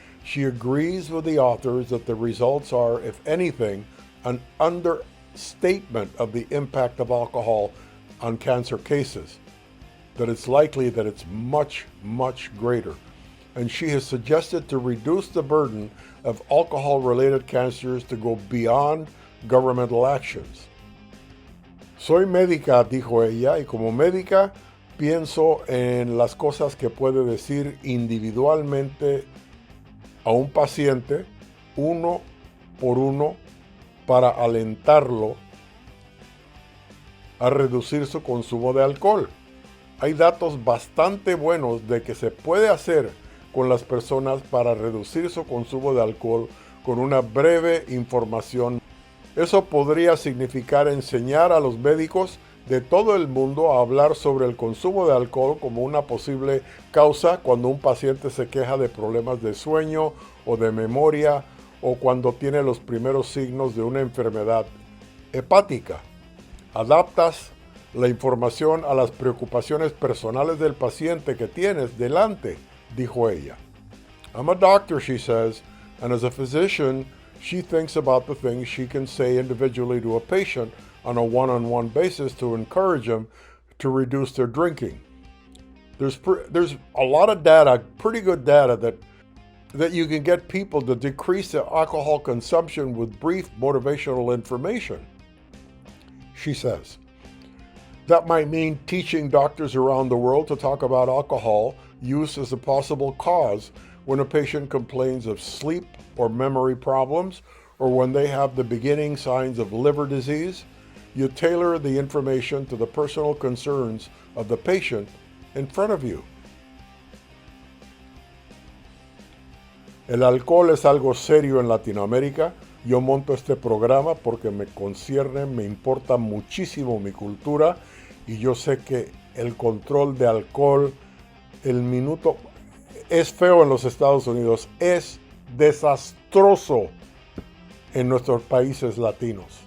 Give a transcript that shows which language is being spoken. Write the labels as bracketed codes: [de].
[en] She agrees with the authors that the results are, if anything, an understatement of the impact of alcohol on cancer cases, that it's likely that it's much, much greater. And she has suggested to reduce the burden of alcohol-related cancers to go beyond governmental actions. [es] Soy médica, dijo ella, y como médica pienso en las cosas que puede decir individualmente a un paciente, uno por uno, para alentarlo a reducir su consumo de alcohol. Hay datos bastante buenos de que se puede hacer con las personas para reducir su consumo de alcohol con una breve información. Eso podría significar enseñar a los médicos de todo el mundo a hablar sobre el consumo de alcohol como una posible causa cuando un paciente se queja de problemas de sueño o de memoria o cuando tiene los primeros signos de una enfermedad hepática. Adaptas la información a las preocupaciones personales del paciente que tienes delante, dijo ella. [en] I'm a doctor, she says, and as a physician, she thinks about the things she can say individually to a patient on a one-on-one basis to encourage them to reduce their drinking. There's a lot of data, pretty good data, that you can get people to decrease their alcohol consumption with brief motivational information, she says. That might mean teaching doctors around the world to talk about alcohol use as a possible cause when a patient complains of sleep or memory problems, or when they have the beginning signs of liver disease. You tailor the information to the personal concerns of the patient in front of you. [es] El alcohol es algo serio en Latinoamérica. Yo monto este programa porque me concierne, me importa muchísimo mi cultura y yo sé que el control de alcohol, el minuto, es feo en los Estados Unidos, es desastroso en nuestros países latinos.